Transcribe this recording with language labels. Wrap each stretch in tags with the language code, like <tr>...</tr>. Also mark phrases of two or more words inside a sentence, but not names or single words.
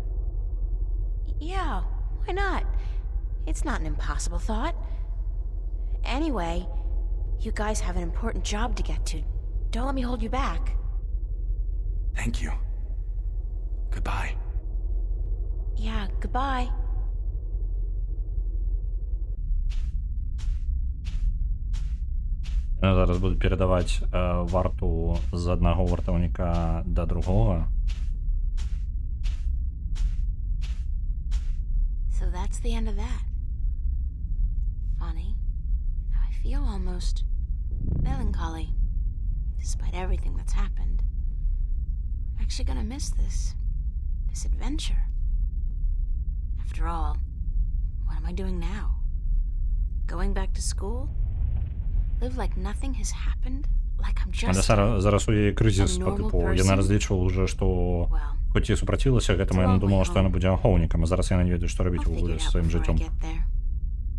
<en>Yeah, why not? It's not an impossible thought. Anyway, you guys have an important job to get to. Don't let me hold you back. Thank you. Goodbye. Yeah, goodbye.</en> <be>Я зараз буду перадаваць варту з аднаго вартаўніка да другога.</be> <en>So that's the end of that. Funny. I feel almost melancholy, despite everything that's happened. I'm actually gonna miss this adventure. After all, what am I doing now? Going back to school? Live like nothing has happened? Like I'm just</en> <be>зараз у яе крызіс, типу, яна разлічвала уже, што хоць і супрацілася гэтаму, яна думала, што яна будзе ахоўнікам, а зараз яна не ведае, што рабіць у сваім жыццём.</be>